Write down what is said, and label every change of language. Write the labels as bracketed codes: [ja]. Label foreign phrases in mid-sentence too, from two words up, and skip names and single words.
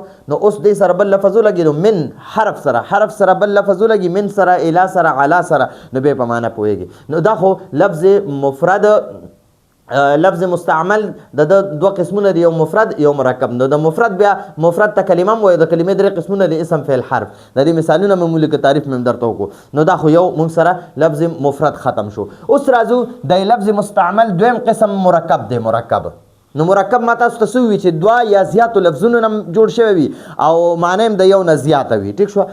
[ps] نو اوس دې سره بل لفظ ولګي، نو من حرف سره، حرف سره بل لفظ ولګي، من سره، اله سره، علا سره، نو بیا په معنی پوهېږي. نو دا خو لفظ مفرد، لفظ مستعمل د دوه قسمونه دي، یو مفرد یو مرکب. نو د مفرد بیا مفرد ته کلمه هم وایي، د کلمې درې قسمونه دي، اسم، فعل، حرف. د دې مثالونه مې مولکه تعریف مې درته وکړو. نو دا خو یو موږ سره لفظ مفرد ختم شو. اوس راځو د لفظ مستعمل دویم قسم مرکب دی. مرکب، نو مرکب ما تاسو ته څه وي چې دوه یا زیاتو لفظونو نه جوړ شوی وي او معنی هم د یو نه زیاته وي. ټیک شوه.